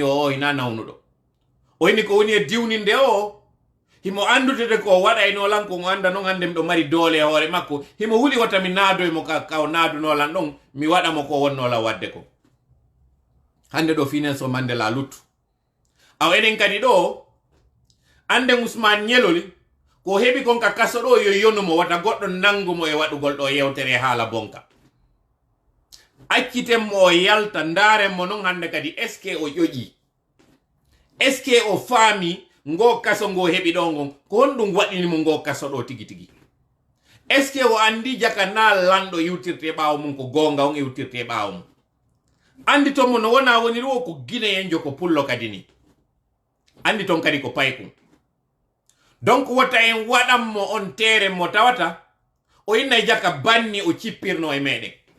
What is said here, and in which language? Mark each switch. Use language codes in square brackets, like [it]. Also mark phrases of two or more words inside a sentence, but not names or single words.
[ff] o hina nawnuɗo o inni ko woni e diwninde o himo andutede ko waɗaynolan ko o anda noon hande miɗo mari doole e hoore makko himo huli wata mi naadoymo ka o naadunolan ɗon mi waɗamo ko wonnola wadde ko hande ɗo fi Nelson Mandela luttu aw enen kadi ɗo ande Ousmane Ñeloli ko heɓi kon ka kaso ɗo yo yonumo wata goɗɗo nangumo e waɗugol ɗo yewtere haala bonka accitenmo o yalta ndarenmo noon hande kadi [fr] est ce que [ff] o ƴoƴi [fr] est ce que [ff] o faami ngo kaso ngo heɓi ɗo ngon ko honɗum waɗinimo ngo kaso ɗo tigi tigi [fr] est ce que [ff] o andi jaka na lanɗo iwtirte ɓaawo mum ko gonga on iwtirte ɓaawo mum andi ton mo no wona woni ɗo ko guinéenjo ko pullo kadi ni andi ton kadi ko paykum donc wota en waɗanmo on tere mo tawata o inna jaka banni o cippirno e meɗen